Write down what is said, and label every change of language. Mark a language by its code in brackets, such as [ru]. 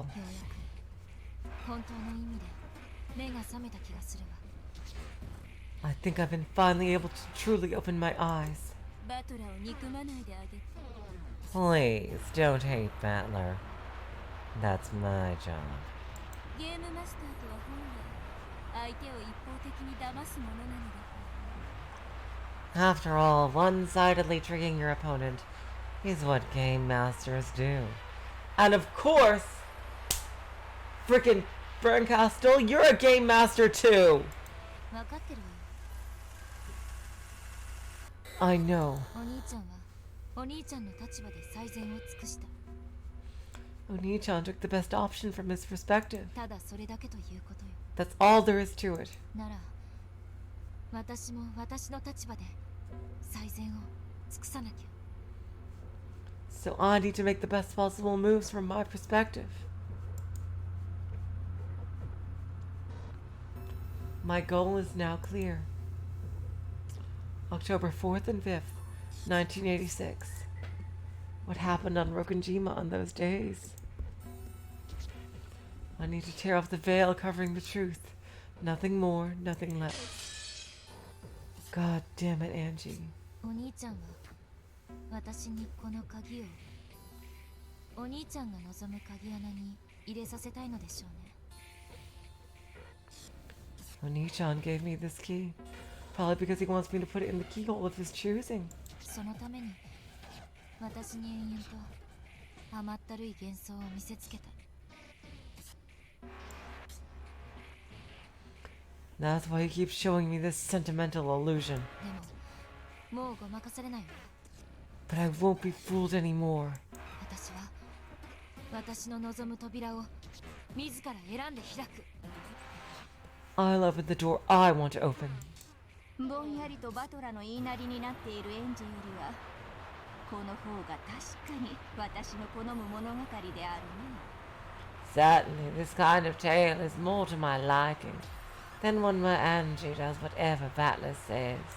[ja] わようやく本当の意味で目が覚めた気がするわ [en] I think I've been finally able to truly open my eyes. [ja] バトラーを憎まないであげて [en] Please, don't hate Battler. That's my job. [ja] ゲームマスターとは本来相手を一方的に騙すものなのだ [en] After all, one-sidedly tricking your opponent is what game masters do. And of course, frickin' Bernkastel, you're a game master too! [ja] 分かってるわよ [en] I know. [ja] お兄ちゃんはお兄ちゃんの立場で最善を尽くした [en] Oni-chan took the best option from his perspective. [ja] ただそれだけということよ [en] That's all there is to it. [ja] なら私も私の立場で最善を尽くさなきゃ [en] So I need to make the best possible moves from my perspective. My goal is now clear. October 4th and 5th, 1986. What happened on Rokunjima on those days? I need to tear off the veil covering the truth. Nothing more, nothing less. God damn it, Angie. [ja] お兄ちゃんは私にこの鍵をお兄ちゃんが望む鍵穴に入れさせたいのでしょうね [en] Oni-chan gave me this key. Probably because he wants me to put it in the keyhole of his choosing. [ja] そのために私に延々と甘ったるい幻想を見せつけた [en] That's why he keeps showing me this sentimental illusion. [ja] でももうごまかされないわ [en] But I won't be fooled anymore. [ja] 私は私の望む扉を自ら選んで開く [en] I'll open the door I want to open. [ja] ぼんやりとバトラの言いなりになっているエンジェよりはこの方が確かに私の好む物語であるね [en] Certainly, this kind of tale is more to my liking than one where Angie does whatever Battler says.